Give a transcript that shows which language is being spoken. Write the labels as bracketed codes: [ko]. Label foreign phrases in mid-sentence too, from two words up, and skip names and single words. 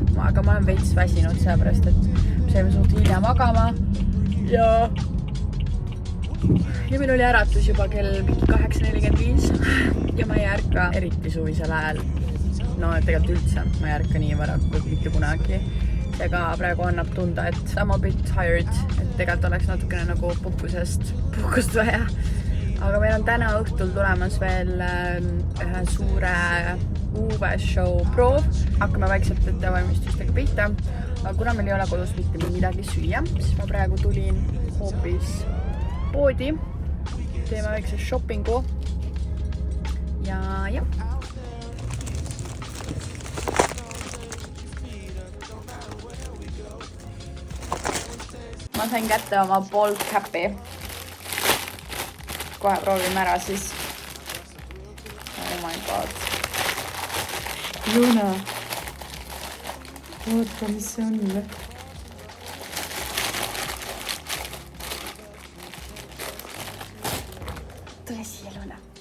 [et] Aga ma olen veits väsinud sellepärast, et me saime suht hilja magama ja meil oli äratus juba kell 8:45 ja ma ei ärka eriti suvisel ajal. No tegelikult üldse ma ei ärka nii varakult mitte kunagi. Seega praegu annab tunda, et [en] I'm a bit tired, [et] et tegelikult oleks natukene nagu puhkust vaja. Aga meil on täna õhtul tulemas veel ühe suure UV-show proov. Hakkame vaikselt ettevalmistustega pihta. Aga kuna meil ei ole kodus mitte midagi süüa, siis ma praegu tulin hoopis poodi. Teeme väikse shoppingu. Ja jah. Ma sain kätte oma Bold Capi. Kohe proovime ära siis. [en] Oh my god. [et] Juna. Oota, mis see on? Tule siia, Luna.